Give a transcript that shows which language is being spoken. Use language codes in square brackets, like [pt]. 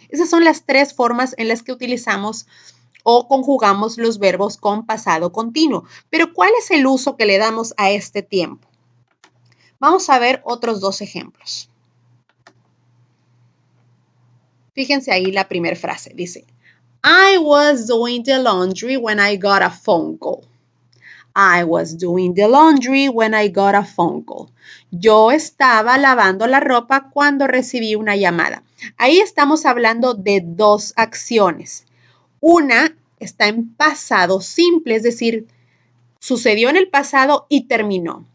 [es] Esas son las tres formas en las que utilizamos o conjugamos los verbos con pasado continuo. Pero ¿cuál es el uso que le damos a este tiempo? Vamos a ver otros dos ejemplos. Fíjense ahí la primera frase. Dice, [en] I was doing the laundry when I got a phone call. I was doing the laundry when I got a phone call. [es] Yo estaba lavando la ropa cuando recibí una llamada. Ahí estamos hablando de dos acciones. Una está en pasado simple, es decir, sucedió en el pasado y terminó.